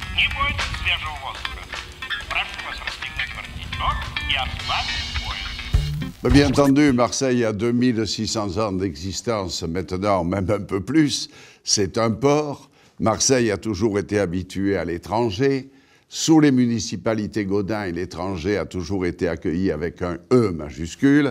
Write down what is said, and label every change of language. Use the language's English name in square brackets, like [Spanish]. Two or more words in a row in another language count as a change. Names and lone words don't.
[Russian] будет свежего воздуха. Прошу вас расстегнуть воротничок и ослабить пояс. [French] Bien entendu, Marseille a 2600 ans d'existence, maintenant même un peu plus. C'est un port. Marseille a toujours été habitué à l'étranger. Sous les municipalités Gaudin, l'étranger a toujours été accueilli avec un E majuscule.